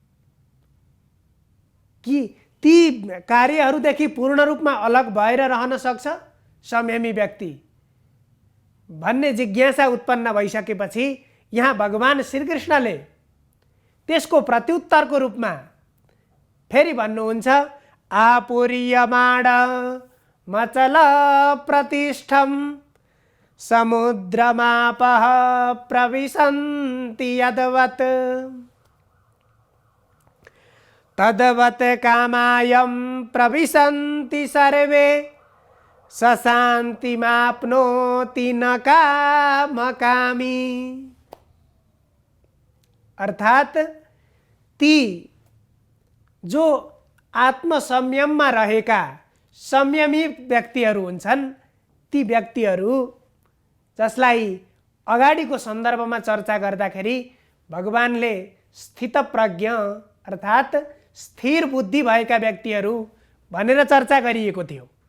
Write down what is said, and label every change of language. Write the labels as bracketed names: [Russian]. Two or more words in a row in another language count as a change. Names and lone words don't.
[Nepali] कि ती कार्यहरूदेखि पूर्ण रूपमा अलग भएर रहन सक्छ संयमी व्यक्ति भन्ने जिज्ञासा उत्पन्न भइसकेपछि यहाँ भगवान श्रीकृष्णले त्यसको प्रत्युत्तरको रूपमा फेरि भन्नुहुन्छ [Sanskrit] आपूर्यमाण मचल प्रतिष्ठम समुद्रमापः प्रविशन्ति यद्वत् तद्वत् कामायं प्रविशन्ति सर्वे सशान्तिमाप्नोति न कामकामी। [Nepali] अर्थात ती जो आत्मसंयममा रहेका संयमी व्यक्तिहरू हुन्छन्, ती व्यक्तिहरू जसलाई अगाडिको सन्दर्भमा चर्चा गर्दाखेरि भगवानले स्थितप्रज्ञ अर्थात स्थिर बुद्धि भएका व्यक्तिहरू भनेर चर्चा गरिएको थियो